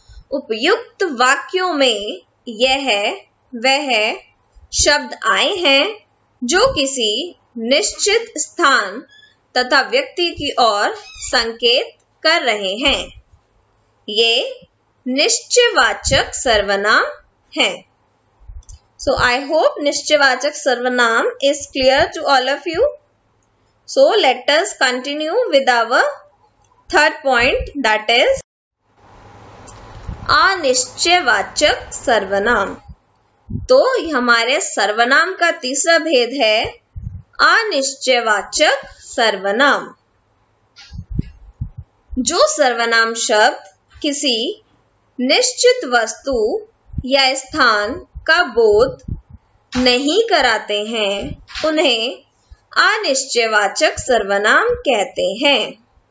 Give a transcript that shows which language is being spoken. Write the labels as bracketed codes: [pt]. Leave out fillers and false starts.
[hi] उपयुक्त वाक्यों में यह वह शब्द आए हैं जो किसी निश्चित स्थान तथा व्यक्ति की ओर संकेत कर रहे हैं। ये निश्चयवाचक सर्वनाम है। [en] So I hope निश्चयवाचक सर्वनाम is clear to all of you. So let us continue with our third point, that is अनिश्चयवाचक सर्वनाम। [hi] तो हमारे सर्वनाम का तीसरा भेद है अनिश्चयवाचक सर्वनाम। जो सर्वनाम शब्द किसी निश्चित वस्तु या स्थान का बोध नहीं कराते हैं उन्हें अनिश्चयवाचक सर्वनाम कहते हैं।